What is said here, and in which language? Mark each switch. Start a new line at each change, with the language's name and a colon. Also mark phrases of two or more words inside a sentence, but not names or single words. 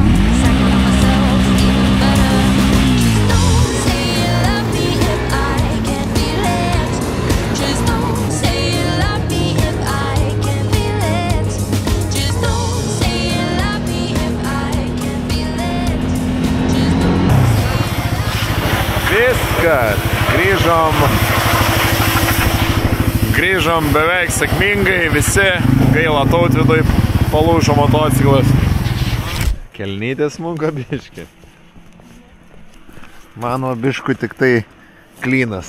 English: Second on myself, even better. Just don't say you love me if I can feel it. Just don't say you love me if I can feel it. Just don't say you love me if I can feel it. Just don't say
Lithuanian: Viskas. Grįžom beveik sėkmingai visi. Gaila Tautvidui palūžo motociklas. Kelnytės munka biški. Mano bišku tik tai klynas.